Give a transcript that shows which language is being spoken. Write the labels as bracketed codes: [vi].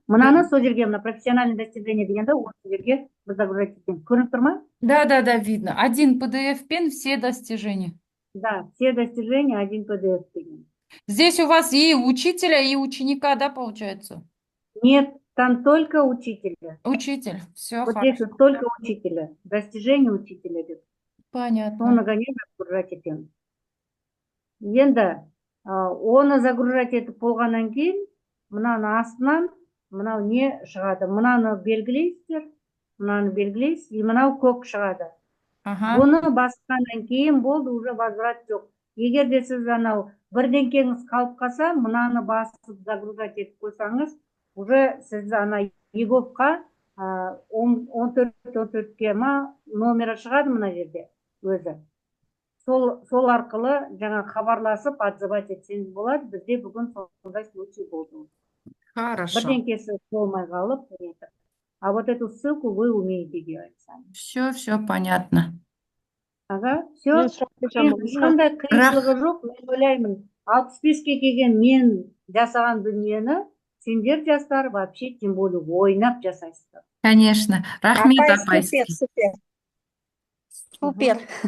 [kk] Мынаны сол жерге, мына профессиональный достижение дегенде осы жерге біз загружать етеміз. Көрініп тұр ма? [ru] Да, видно. Один PDF-пен все достижения. Да, все достижения один PDF [kk] деген. [ru] Здесь у вас и учителя, и ученика, да, получается? Нет, там только учителя. Учитель. Все Вот здесь хорошо. вот только учителя. Достижение учителя [kk] деп. [ru] Понятно. [kk] Соны ғана загружать етеміз. Енді оны загружать етіп болғаннан кейін, мынаны астынан мынау не шығады? Мынаны белгілейсіздер, мынаны белгілейсіз, и мынау көк шығады. Ага. Бұны басқаннан кейін болды, уже возврат жоқ. Егер де сіз анау бірдеңкеңіз қалып қалса, мынаны басып загружать етіп қойсаңыз, уже сіз ана ЕГОВқа 14-14-ке ма номері шығады мына жерде өзі. Сол арқылы жаңа хабарласып отзывать етсеңіз болады. Бізде бүгін сондай случай болды. [ru] Хорошо. [kk] Бірдеңкесі болмай қалып, [ru] а вот эту ссылку вы умеете делать сами. Все понятно. Ага, все. [kk] Мен сұрақ қойсам болады ма? Ешқандай қиыншылығы жоқ. Мен ойлаймын, 65-ке келген мен жасаған дүниені сендер жастар [ru] вообще тем более [kk] ойнап жасайсыздар. [ru] Конечно. [kk] Рахмет, Апай, апай. [ru] супер.